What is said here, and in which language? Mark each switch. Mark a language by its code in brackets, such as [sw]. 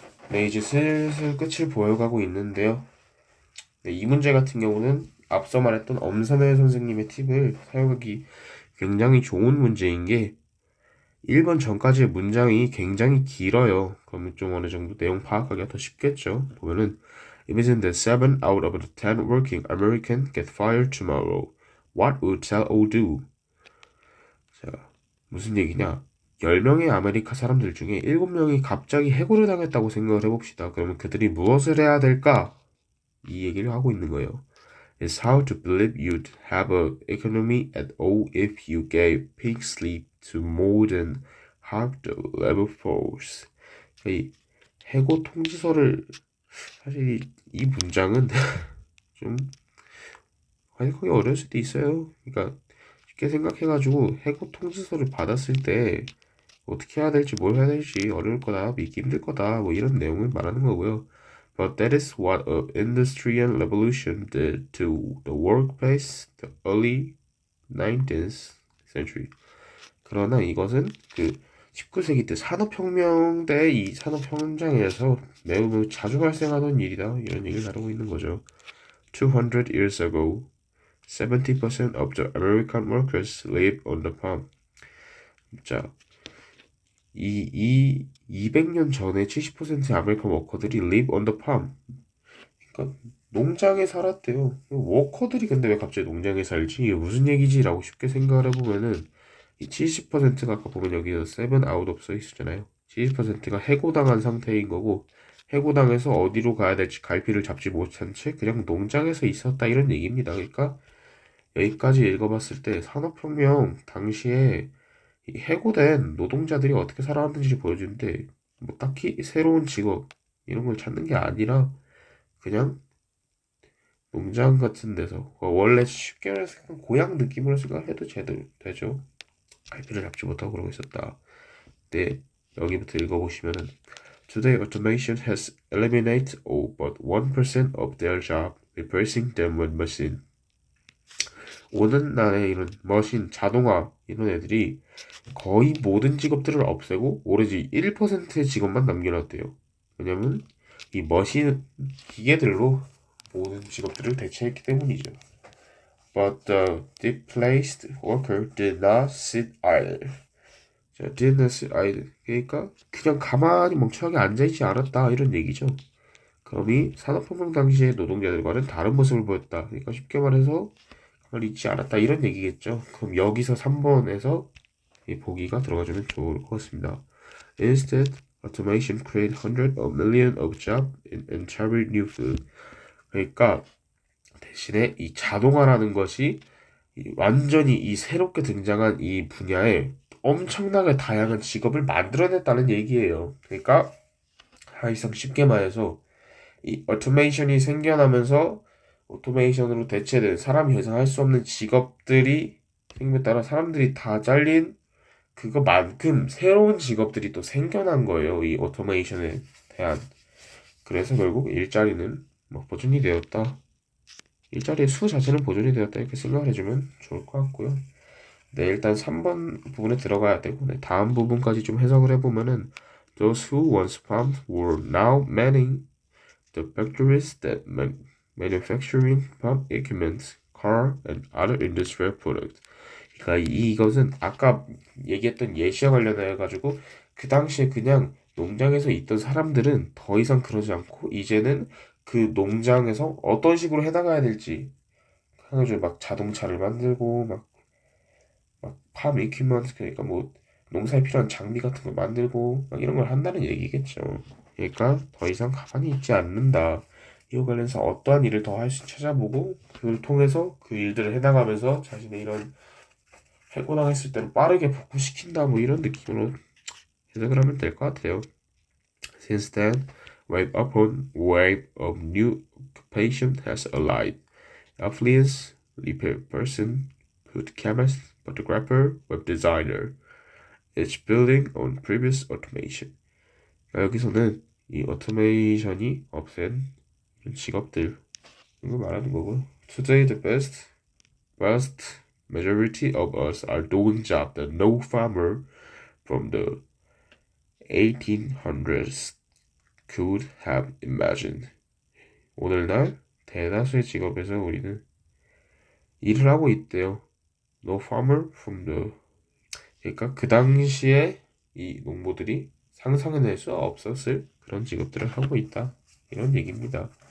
[ko] 네, 이제 슬슬 끝을 보여가고 있는데요. 네, 이 문제 같은 경우는 앞서 말했던 엄선혜 선생님의 팁을 사용하기 굉장히 좋은 문제인 게 1번 전까지의 문장이 굉장히 길어요. 그러면 좀 어느 정도 내용 파악하기가 더 쉽겠죠. 보면은 [en] Imagine that 7 out of the 10 working Americans get fired tomorrow. What would tell or do? [ko] 자, 무슨 얘기냐? 10명의 아메리카 사람들 중에 7명이 갑자기 해고를 당했다고 생각을 해봅시다. 그러면 그들이 무엇을 해야 될까? 이 얘기를 하고 있는 거예요. [en] It's hard to believe you'd have an economy at all if you gave pink slip to more than half the labor force. [ko] 이 해고 통지서를 사실 이 문장은 좀 해석하기 어려울 수도 있어요. 그러니까 쉽게 생각해가지고 해고 통지서를 받았을 때 어떻게 해야 될지 뭘 해야 될지 어려울 거다, 믿기 힘들 거다 뭐 이런 내용을 말하는 거고요. [en] But that is what an industrial revolution did to the workplace the early 19th century. [ko] 그러나 이것은 그 19세기 때 산업혁명 때 이 산업 현장에서 매우 자주 발생하던 일이다 이런 얘기를 다루고 있는 거죠. [en] 200 years ago, 70% of the American workers lived on the farm. [ko] 자, 200년 전에 70%의 아메리칸 워커들이 [en] live on the farm. [ko] 그러니까 농장에 살았대요. 워커들이 근데 왜 갑자기 농장에 살지? 이게 무슨 얘기지? 라고 쉽게 생각을 해보면은 이 70%가 아까 보면 여기서 [en] 7 out of [ko] 써 있었잖아요. 70%가 해고당한 상태인 거고 해고당해서 어디로 가야 될지 갈피를 잡지 못한 채 그냥 농장에서 있었다 이런 얘기입니다. 그러니까 여기까지 읽어봤을 때 산업혁명 당시에 이 해고된 노동자들이 어떻게 살아왔는지 보여주는데 뭐 딱히 새로운 직업 이런 걸 찾는 게 아니라 그냥 농장 같은 데서 원래 쉽게 말해서 고향 느낌으로 생각해도 제대로 되죠. 갈피를 잡지 못하고 그러고 있었다. 네, 여기부터 읽어보시면은 [en] Today automation has eliminated all but 1% of their job, replacing them with machine. [ko] 오늘날의 이런 머신, 자동화 이런 애들이 거의 모든 직업들을 없애고 오로지 1%의 직업만 남겨놨대요. 왜냐면 이 머신 기계들로 모든 직업들을 대체했기 때문이죠. [en] But the displaced worker did not sit idle. [ko] 자, [en] did not sit idle. [ko] 그러니까 그냥 가만히 멍청하게 앉아있지 않았다 이런 얘기죠. 그럼 이 산업혁명 당시의 노동자들과는 다른 모습을 보였다. 그러니까 쉽게 말해서 가만히 있지 않았다 이런 얘기겠죠. 그럼 여기서 3번에서 이 보기가 들어가주면 좋을 것 같습니다. [en] Instead, automation created hundreds of millions of jobs in entirely new field. [ko] 그러니까 대신에 이 자동화라는 것이 완전히 이 새롭게 등장한 이 분야에 엄청나게 다양한 직업을 만들어냈다는 얘기예요. 그러니까 사실상 쉽게 말해서 이 오토메이션이 생겨나면서 오토메이션으로 대체된 사람이 예상할 수 없는 직업들이 생김에 따라 사람들이 다 잘린 그거만큼 새로운 직업들이 또 생겨난 거예요. 이 오토메이션에 대한. 그래서 결국 일자리는 뭐 보존이 되었다. 일자리의 수 자체는 보존이 되었다 이렇게 생각을 해주면 좋을 것 같고요. 네, 일단 3번 부분에 들어가야 되고 네, 다음 부분까지 좀 해석을 해보면은 [en] Those who once farmed were now manning the factories that manufacturing farm equipment, car, and other industrial products. [ko] 그러니까 이것은 아까 얘기했던 예시와 관련해 가지고 그 당시에 그냥 농장에서 있던 사람들은 더 이상 그러지 않고 이제는 그 농장에서 어떤 식으로 해나가야 될지 해가지고 막 자동차를 만들고 팜 이퀴먼트 그러니까 뭐 농사에 필요한 장비 같은 걸 만들고 막 이런 걸 한다는 얘기겠죠. 그러니까 더 이상 가만히 있지 않는다. 이와 관련해서 어떠한 일을 더 할 수 찾아보고 그걸 통해서 그 일들을 해나가면서 자신의 이런 해고당했을 때는 빠르게 복구시킨다 뭐 이런 느낌으로 해석을 하면 될 것 같아요. [en] Since then, wave upon wave of new occupation has arrived. Affiliates, repair person, food chemist, photographer, web designer, each building on previous automation. [ko] 그러니까 여기서는 이 오토메이션이 없앤 이런 직업들 이거 말하는 거고. [en] Today the vast majority of us are doing jobs that no farmer from the 1800s could have imagined. [ko] 오늘날 대다수의 직업에서 우리는 일을 하고 있대요. [en] No farmer from the [ko] 그러니까 그 당시에 이 농부들이 상상해낼 수 없었을 그런 직업들을 하고 있다. 이런 얘기입니다.